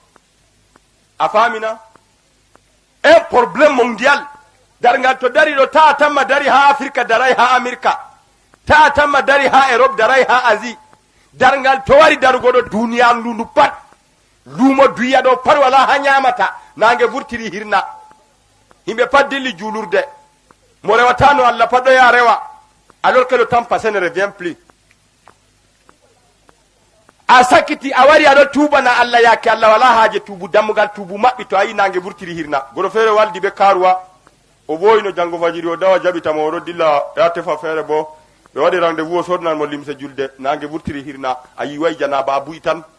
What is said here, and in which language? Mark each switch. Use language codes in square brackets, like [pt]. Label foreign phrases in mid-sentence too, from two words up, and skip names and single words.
[ff] a famina [fr] un probléme mondial [ff] dargal to dari ɗo taa tamma dari ha afrique daray ha america taa tamma dari ha europe daray ha asie dargal to wari darugo ɗo duniya ndundu pat lumo duya ɗo pat wala ha ñamata nangue vurtiri hirna yimɓe pat dilli julurde mo rewatano allah pat ɗo ya rewa [fr] alors que le temps passé ne revient plus [ff] a sakkiti a wari aɗo tubana allah yake allah wala haaje tuubu dammugal tuubu maɓɓi to a yi nangue vurtiri hirna goɗo feere waldi ɓe karuwa o ɓooyino janggo fajiri o dawa jaɓitama oɗo dilla ya tefa feere bo ɓe waɗi [fr] rendez vous [ff] o sodnan mo limse julde nangue vurtiri hirna a yiway janaba a buy tan